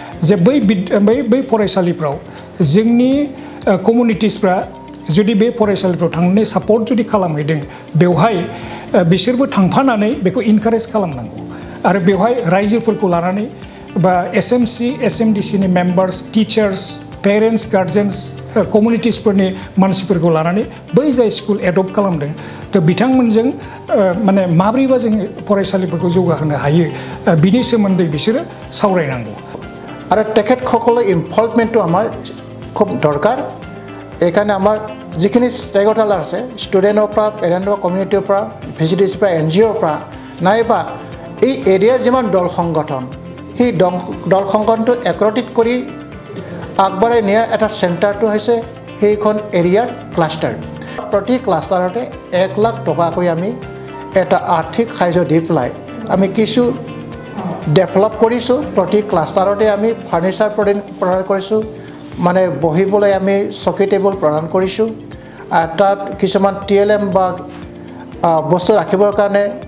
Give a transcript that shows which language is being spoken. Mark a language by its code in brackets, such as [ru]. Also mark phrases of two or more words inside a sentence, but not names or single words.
[brx] बै फरायसालिफ्राव जोंनि कमिउनिटिसफ्रा जुदि बे फरायसालिफ्राव थांनानै सापर्ट जुदि खालामहैदों बेवहाय बिसोरबो थांफानानै बेखौ इनकारेज खालामनांगौ आरो बेवहाय रायजोफोरखौ लानानै बा SMC SMDCनि [en] members teachers parents guardians [brx] कमिउनिटिसफोरनि मानसिफोरखौ लानानै बै जाय [en] school adopt [brx] खालामदों थ' बिथांमोनजों माने माब्रैबा जों फरायसालिफोरखौ जौगाहोनो हायो बिनि सोमोन्दै बिसोरो सावरायनांगौ [as] আৰু তেখেতসকলৰ ইনভলভমেণ্টটো আমাৰ খুব দৰকাৰ এইকাৰণে আমাৰ যিখিনি ষ্টেক হোল্ডাৰ আছে ষ্টুডেণ্টৰ পৰা পেৰেণ্টৰ কমিউনিটিৰ পৰা ভিজিটিছৰ পৰা NGOৰ পৰা নাইবা এই এৰিয়াৰ যিমান দল সংগঠন সেই দল সংগঠনটো একত্ৰিত কৰি আগবঢ়াই নিয়া এটা চেণ্টাৰটো হৈছে সেইখন এৰিয়াৰ ক্লাষ্টাৰ প্ৰতি ক্লাষ্টাৰতে 1 লাখ টকাকৈ আমি এটা আৰ্থিক সাহায্য দি পেলাই আমি কিছু डेभलप কৰিছোঁ প্ৰতি ক্লাষ্টাৰতে আমি ফাৰ্নিচাৰ প্ৰদান কৰিছোঁ মানে বহিবলৈ আমি চকী টেবুল প্ৰদান কৰিছোঁ আৰু তাত কিছুমান TLM বা বস্তু ৰাখিবৰ কাৰণে